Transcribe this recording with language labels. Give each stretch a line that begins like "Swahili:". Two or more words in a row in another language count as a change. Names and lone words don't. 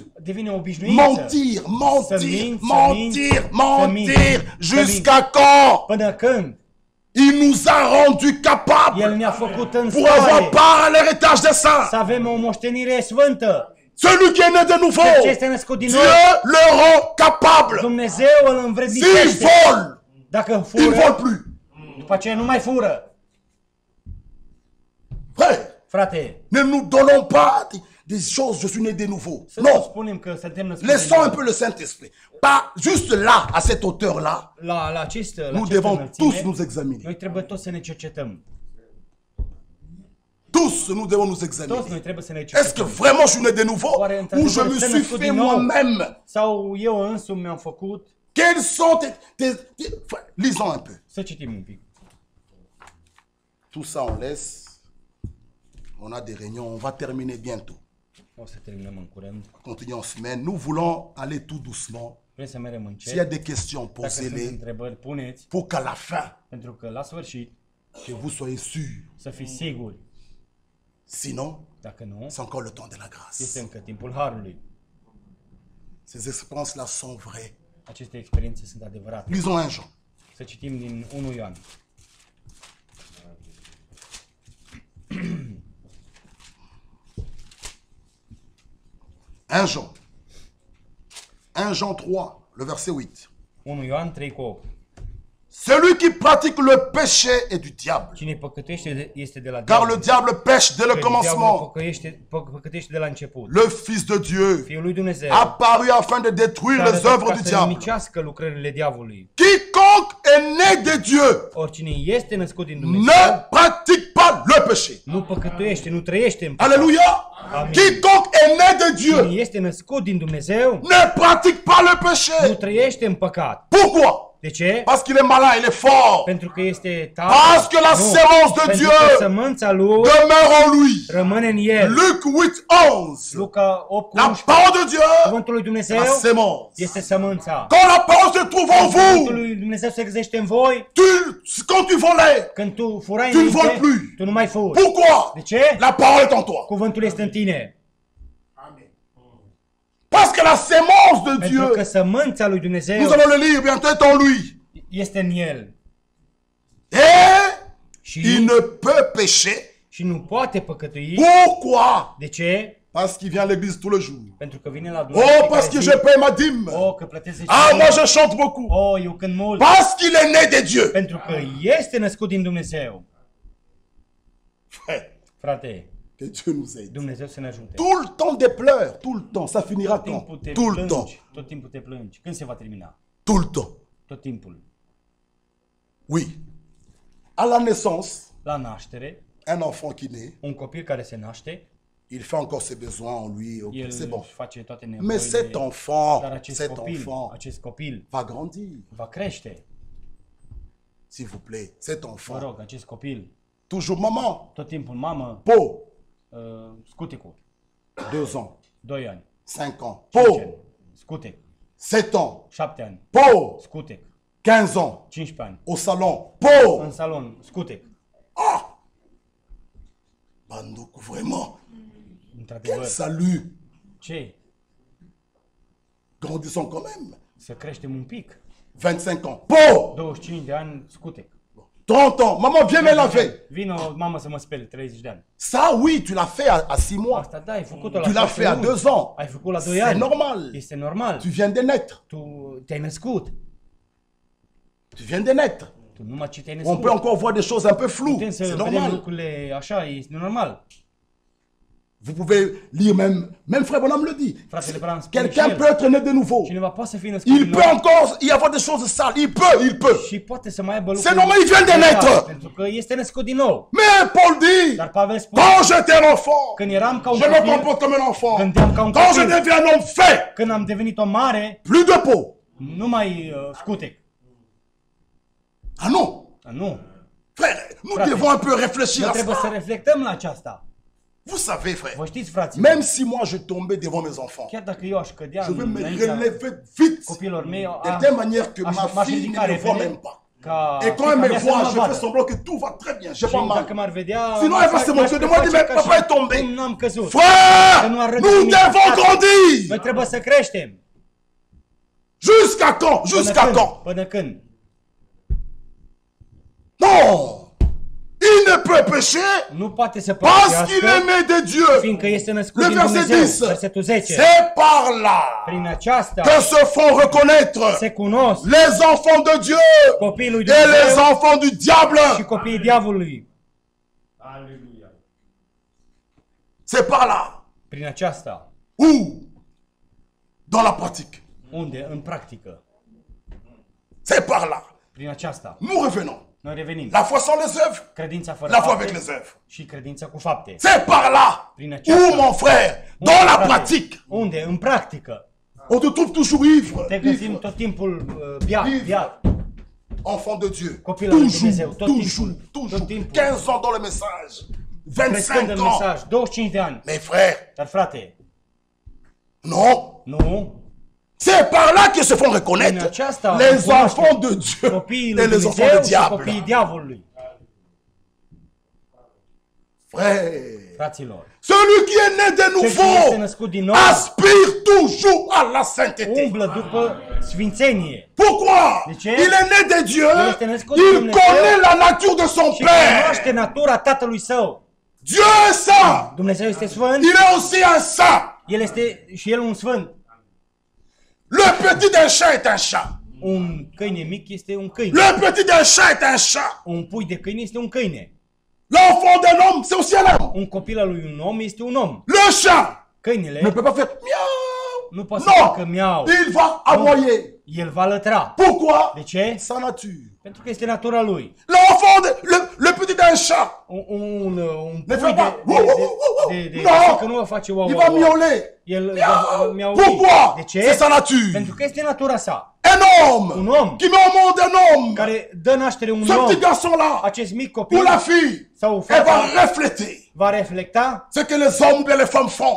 Romanian: Devine obișnuință.
French: Mentir, mentir,
Romanian: Să minți,
French: mentir,
Romanian: să minți,
French: mentir.
Romanian: să
French: Jusqu'à quand?
Romanian: Până când
French: Il nous a rendus
Romanian: El
French: capables
Romanian: ne-a făcut în
French: pour avoir
Romanian: stare
French: part à l'héritage des saints.
Romanian: să avem o moștenire sfântă.
French: Celui qui est né de
Romanian: Ce
French: nouveau,
Romanian: este născut din
French: Dieu
Romanian: nou,
French: le rend capable.
Romanian: Dumnezeu îl
French: S'il
Romanian: învrednicește.
French: vole,
Romanian: Dacă
French: il ne vole
Romanian: fură,
French: plus.
Romanian: după aceea nu mai fură.
French: Frère,
Romanian: Frate,
French: ne nous donnons pas des choses, je suis né de nouveau.
Romanian: să nu
French: Non,
Romanian: spunem că suntem născuți
French: laissons
Romanian: din
French: un
Romanian: nou.
French: peu le Saint-Esprit. Pas juste là, à cette hauteur-là,
Romanian: La
French: nous
Romanian: această
French: devons tous
Romanian: înălțime,
French: nous examiner.
Romanian: noi trebuie toți să ne cercetăm.
French: Tous, nous devons nous
Romanian: Toți noi
French: examiner.
Romanian: trebuie să ne
French: Est-ce que
Romanian: cercetăm.
French: vraiment je suis né de nouveau
Romanian: Oare
French: ou je
Romanian: într-adevăr
French: me
Romanian: sunt
French: suis
Romanian: născut
French: fait
Romanian: din nou?
French: moi-même?
Romanian: Sau eu însumi mi-am făcut?
French: Quels sont Frère, lisons un peu.
Romanian: Să citim un pic.
French: Tout ça, on laisse. On a des réunions, on va terminer bientôt.
Romanian: O să terminăm în curând.
French: Continuons en semaine. Nous voulons aller tout doucement.
Romanian: Vrem să mergem
French: S'il y a
Romanian: încet.
French: des questions,
Romanian: Dacă sunt
French: posez-les
Romanian: întrebări, puneți.
French: pour qu'à la fin,
Romanian: Pentru că la sfârșit
French: que vous soyez sûrs.
Romanian: să fiți siguri.
French: Sinon,
Romanian: Dacă nu,
French: c'est encore le temps de la grâce.
Romanian: este încă timpul Harului.
French: Ces expériences-là sont vraies.
Romanian: Aceste experiențe sunt adevărate.
French: Lisons 1 Jean.
Romanian: Să citim din 1 Ioan.
French: Un Jean. 1 Jean 3, le verset 8.
Romanian: 1 Ioan 3 cu 8.
French: Celui qui pratique le péché est du diable.
Romanian: Cine păcătuiește este de la
French: Car
Romanian: diavol.
French: le diable pêche dès le
Romanian: Că
French: commencement.
Romanian: diavolul păcătuiește de la început.
French: Le Fils de Dieu
Romanian: Fiul lui Dumnezeu
French: apparu afin de détruire les œuvres
Romanian: ca
French: du
Romanian: să
French: diable.
Romanian: nimicească lucrările diavolului.
French: Quiconque est né de Dieu
Romanian: Oricine este născut din Dumnezeu
French: ne pratique pas le péché.
Romanian: nu păcătuiește, nu trăiește în păcat.
French: Alléluia.
Romanian: Amen.
French: Quiconque est né de
Romanian: Cine
French: Dieu
Romanian: este născut din Dumnezeu
French: ne pratique pas le
Romanian: nu
French: péché.
Romanian: trăiește în păcat.
French: Pourquoi?
Romanian: De ce?
French: Parce qu'il est malin, il est fort.
Romanian: Pentru că este tare.
French: Parce que la sémence de
Romanian: Pentru
French: Dieu
Romanian: că sămânța lui
French: demeure en lui.
Romanian: rămâne în el.
French: Luc 8:11.
Romanian: Luca 8 cu
French: La
Romanian: 11.
French: parole de Dieu,
Romanian: Cuvântul lui Dumnezeu
French: la sémence.
Romanian: este sămânța.
French: Quand la parole se trouve en
Romanian: Cuvântul
French: vous,
Romanian: lui Dumnezeu se găsește în voi.
French: quand tu volais,
Romanian: Când tu furai
French: Tu ne voles
Romanian: înainte,
French: plus.
Romanian: tu nu mai furi.
French: pourquoi?
Romanian: De ce?
French: La parole est en toi.
Romanian: Cuvântul este în tine.
French: Parce que la sémence de
Romanian: Pentru că
French: Dieu,
Romanian: sămânța lui Dumnezeu
French: nous allons le lire bientôt, est en lui.
Romanian: este în el.
French: Et il
Romanian: Și,
French: ne peut pécher.
Romanian: și nu poate păcătui.
French: Pourquoi?
Romanian: De ce?
French: Parce qu'il vient à l'église tous les jours.
Romanian: Pentru că vine la
French: Oh,
Romanian: Dumnezeu.
French: parce que je paie ma dîme.
Romanian: Oh, că plătesc
French: Ah, moi je chante beaucoup.
Romanian: Oh, eu cânt mult.
French: Parce qu'il est né de Dieu.
Romanian: Pentru că este născut din Dumnezeu.
French: Frère,
Romanian: Frate,
French: que Dieu nous aide.
Romanian: Dumnezeu să ne ajute.
French: Tout le temps des pleurs, tout le temps. Ça finira
Romanian: Tot timpul
French: quand?
Romanian: te
French: Tout le temps.
Romanian: plângi. Tot timpul te plângi. Când se va termina?
French: Tout le temps.
Romanian: Tot timpul.
French: Oui. À la naissance,
Romanian: La naștere,
French: un enfant qui naît,
Romanian: un copil care se naște,
French: il fait encore ses besoins en lui. Ok,
Romanian: el
French: c'est bon.
Romanian: își face toate
French: Mais cet
Romanian: nevoile.
French: enfant,
Romanian: Dar acest
French: cet
Romanian: copil
French: enfant va grandir.
Romanian: va crește.
French: S'il vous plaît, cet
Romanian: Mă
French: enfant.
Romanian: rog, acest copil,
French: Toujours maman.
Romanian: tot timpul mamă,
French: Po,
Romanian: scuticul,
French: 2 ans,
Romanian: 2 ani,
French: 5 ans.
Romanian: 5
French: Po,
Romanian: ani, scutec,
French: 7 ans.
Romanian: 7 ani,
French: Po,
Romanian: scutec,
French: 15 ans.
Romanian: 15 ani,
French: Au salon. Po.
Romanian: în salon, scutec.
French: Ah! Bandoukou, vraiment. Quel
Romanian: Într-adevăr,
French: salut.
Romanian: ce?
French: Grandissons quand même.
Romanian: Să creștem un pic.
French: 25 ans. Po.
Romanian: 25 de ani, scutec.
French: 30 ans. Maman, viens me laver.
Romanian: Vino, mamă, să mă speli, 30 de ani.
French: Ça, oui, tu l'as fait à 6 mois.
Romanian: Asta da, ai făcut-o la
French: Tu l'as
Romanian: 6
French: fait à
Romanian: luni.
French: 2 ans.
Romanian: Ai făcut la 2
French: C'est
Romanian: ani.
French: normal.
Romanian: Este normal.
French: Tu viens de naître.
Romanian: Tu te-ai născut.
French: Tu viens de naître.
Romanian: Tu numai ce te-ai
French: On
Romanian: născut.
French: peut encore voir des choses un peu floues.
Romanian: Putem să
French: C'est
Romanian: vedem
French: normal.
Romanian: lucrurile așa, este normal.
French: Vous pouvez lire même Frère Bonhomme le dit.
Romanian: Fratele Bram spune și
French: Quelqu'un
Romanian: el,
French: peut être né de nouveau.
Romanian: cineva poate să fie născut
French: Il
Romanian: din nou
French: peut encore y avoir des choses sales. Il peut.
Romanian: și poate să mai aibă
French: C'est
Romanian: lucruri.
French: normal, il vient de
Romanian: păcate,
French: naître.
Romanian: Pentru că este născut din nou.
French: Mais Paul dit,
Romanian: Dar Pavel spune,
French: quand j'étais un enfant,
Romanian: când eram ca un
French: je me
Romanian: copil,
French: comporte comme un enfant.
Romanian: gândeam ca un
French: Quand je
Romanian: copil.
French: deviens un homme fait,
Romanian: Când am devenit om mare,
French: plus de peau.
Romanian: nu mai scutec.
French: Ah non.
Romanian: Nu.
French: Frère, nous
Romanian: Frate,
French: devons un peu réfléchir
Romanian: Noi
French: à
Romanian: trebuie să
French: ça.
Romanian: reflectăm la aceasta.
French: Vous savez, frère,
Romanian: Vă știți, frații,
French: même si moi je tombais devant mes enfants,
Romanian: chiar dacă eu aș cădea
French: je veux me
Romanian: înaintea
French: relever vite.
Romanian: copilor mei,
French: De telle manière que ma
Romanian: m-aș
French: fille
Romanian: ridica
French: ne me voit
Romanian: repede,
French: même pas. Et quand elle me voit, je fais semblant que tout va très bien. J'ai pas mal. Sinon, Sinon, elle va se moquer de moi, dit, mais papa est tombé. Frère, nous devons grandir.
Romanian: Noi trebuie să creștem.
French: Jusqu'à quand? Jusqu'à quand?
Romanian: Până când?
French: Non! Il ne peut pécher
Romanian: Nu poate să
French: parce qu'il
Romanian: păcătească,
French: est né de Dieu.
Romanian: fiindcă este născut
French: Le
Romanian: din
French: verset
Romanian: Dumnezeu.
French: 10.
Romanian: Versetul 10.
French: C'est par là
Romanian: Prin aceasta
French: que se font reconnaître
Romanian: se cunosc
French: les enfants de Dieu
Romanian: copiii lui
French: et les
Romanian: Dumnezeu
French: enfants du diable.
Romanian: și copiii diavolului.
French: C'est par là.
Romanian: Prin aceasta.
French: Où? Dans la pratique.
Romanian: Unde? În practică.
French: C'est par là.
Romanian: Prin aceasta.
French: Nous revenons.
Romanian: Noi revenim.
French: La foi sans les œuvres,
Romanian: Credința fără
French: la foi
Romanian: fapte
French: avec les œuvres.
Romanian: și credința cu fapte.
French: C'est par là.
Romanian: Prin aceasta.
French: Où, mon frère?
Romanian: Unde,
French: Dans la
Romanian: frate?
French: pratique.
Romanian: Unde? În practică.
French: On te trouve toujours ivre.
Romanian: Te găsim
French: Ivre.
Romanian: tot timpul biat.
French: Enfant de Dieu.
Romanian: Copil al lui
French: Toujours,
Romanian: Dumnezeu, tot
French: toujours,
Romanian: timpul,
French: toujours.
Romanian: tot timpul.
French: 15 ans dans le message.
Romanian: Crescând
French: 25
Romanian: în
French: ans.
Romanian: mesaj. 25 de ani.
French: Mes frères,
Romanian: Dar frate,
French: non.
Romanian: nu.
French: C'est par là qu'ils se font
Romanian: Prin
French: reconnaître
Romanian: aceasta
French: les
Romanian: cunoaște
French: enfants de Dieu
Romanian: copiii
French: et
Romanian: lui
French: les enfants
Romanian: Dumnezeu
French: du
Romanian: și copiii
French: diable.
Romanian: diavolului.
French: Frère,
Romanian: Fraților,
French: celui qui est né de
Romanian: cel ce este
French: nouveau
Romanian: născut din nou
French: aspire toujours à la sainteté.
Romanian: umblă după sfințenie.
French: Pourquoi?
Romanian: De ce?
French: Il est né de Dieu,
Romanian: El este născut din
French: il
Romanian: Dumnezeu
French: connaît la nature de son
Romanian: Și
French: Père.
Romanian: cunoaște natura tatălui său.
French: Dieu est saint,
Romanian: Dumnezeu este sfânt,
French: il est aussi un saint.
Romanian: el este și el un sfânt.
French: Le petit d'un chat est un chat.
Romanian: Un câine mic este un câine.
French: Le petit d'un chat est un chat.
Romanian: Un pui de câine este un câine.
French: L'enfant d'un homme, c'est aussi un homme.
Romanian: Un copil al lui un om este un om.
French: Le chat
Romanian: Câinele
French: ne peut pas faire miaou.
Romanian: nu poate să
French: Non,
Romanian: facă miau.
French: il va aboyer.
Romanian: El va lătra.
French: Pourquoi?
Romanian: De ce?
French: Sa nature.
Romanian: Pentru că este natura lui.
French: L'enfant, le petit d'un chat,
Romanian: Un
French: ne
Romanian: pui
French: fait pas.
Romanian: de că nu
French: Non,
Romanian: va face wow,
French: il
Romanian: wow,
French: va
Romanian: wow.
French: miauler.
Romanian: El va miaui.
French: Pourquoi?
Romanian: De ce?
French: C'est sa nature.
Romanian: Pentru că este natura sa.
French: Un homme
Romanian: Un om
French: qui met au monde un homme.
Romanian: care dă naștere un
French: Ce
Romanian: om.
French: petit garçon-là,
Romanian: Acest mic
French: ou
Romanian: copil
French: la fille,
Romanian: sau
French: elle va
Romanian: fata
French: refléter
Romanian: va reflecta
French: ce que les hommes et les femmes font.